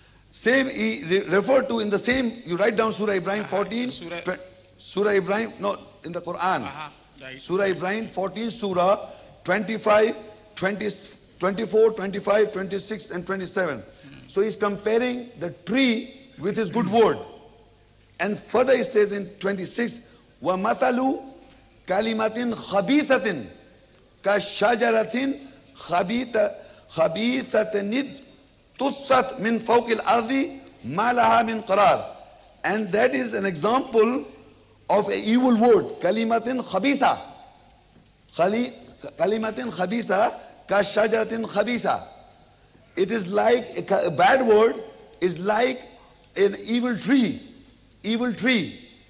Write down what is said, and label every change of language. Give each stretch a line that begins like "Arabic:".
English: Same he referred to in the same, you write down Surah Ibrahim 14, Surah Ibrahim, no, in the Quran. Right. Surah Ibrahim 14, Surah 25, 24, 25, 26 and 27. So he's comparing the tree with his good word. And further he says in 26,
Arabic: وَمَثَلُ كَلِمَةٍ خَبِيثَةٍ كَشَجَرَةٍ خَبِيثَةٍ تُثَّتْ مِنْ فَوْقِ الْأَرْضِ مَا لَهَا مِنْ قَرَارٍ.
English: And that is an example of an evil word.
Arabic: كَلِمَةٍ خَبِيثَةٍ كَلِمَةٍ خَبِيثَةٍ كَشَجَرَةٍ خَبِيثَةٍ.
English: It is like, a bad word is like an evil tree. Evil tree.